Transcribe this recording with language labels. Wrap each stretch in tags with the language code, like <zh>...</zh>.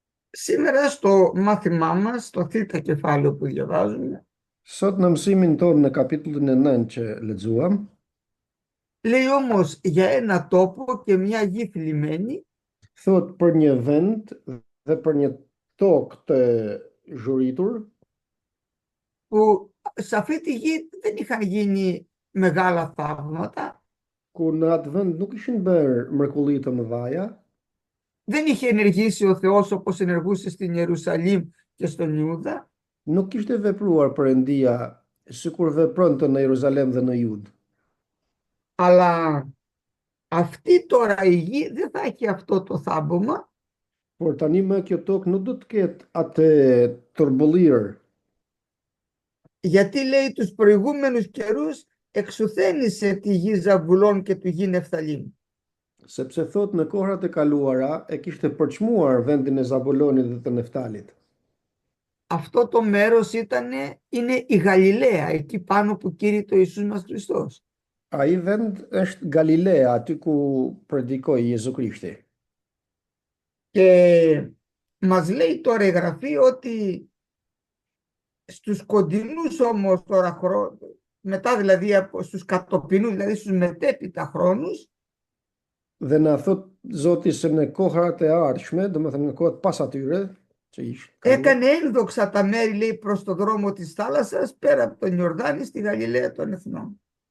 <el>Σήμερα στο μάθημά μας, στο θήτα κεφάλαιο που διαβάζουμε,</el> <sq>Sot në mësimin tonë në kapitullin e 9 që lexuam,</sq> <el>λέει όμως για ένα τόπο και μια γη θλιμμένη,</el> <sq>thot për një vend dhe për një tokë të zhuritur,</sq> <el>που σε αυτή τη γη δεν είχαν γίνει μεγάλα θαύματα,</el> <sq>ku në atë vend nuk ishin bërë mrekulli të mëdha,</sq> <el>δεν είχε ενεργήσει ο Θεός όπως ενεργούσε στην Ιερουσαλήμ και στον Ιούδα,</el> <sq>nuk kishte vepruar Perëndia sikur vepronte në Jeruzalem dhe në Judë.</sq> <el>αλλά αυτή τώρα η γη δεν θα έχει αυτό το θάμβωμα,</el> <sq>Por tani më kjo tokë nuk do të ketë atë turbullirë,</sq> <el>γιατί λέει τους προηγούμενους καιρούς εξουθένησε τη γη Ζαβουλών και του γη Νεφθαλήμ.</el> <sq>sepse thot në kohrat e kaluara e kishte përçmuar vendin e Zabulonit dhe të Neftalit.</sq> <el>Αυτό το μέρος είναι η Γαλιλαία, εκεί πάνω που κήρυται ο Ιησούς μας Χριστός.</el> <sq>Ai vend është Galilea, aty ku predikoi Jezu Krishti.</sq> <el>Και μας λέει τώρα η Γραφή ότι στους κοντινούς όμως τώρα μετά δηλαδή στους κατοπινούς, δηλαδή στους μετέπειτα χρόνους,</el> <sq>Dhe na thot Zoti se në kohrat e ardhshme, domethënë në kohët pas atyre, që</sq> <el>έκανε ένδοξα τα μέρη, λέει, προς το δρόμο της θάλασσας, πέρα από τον Ιορδάνη, στη Γαλιλαία των Εθνών.</el>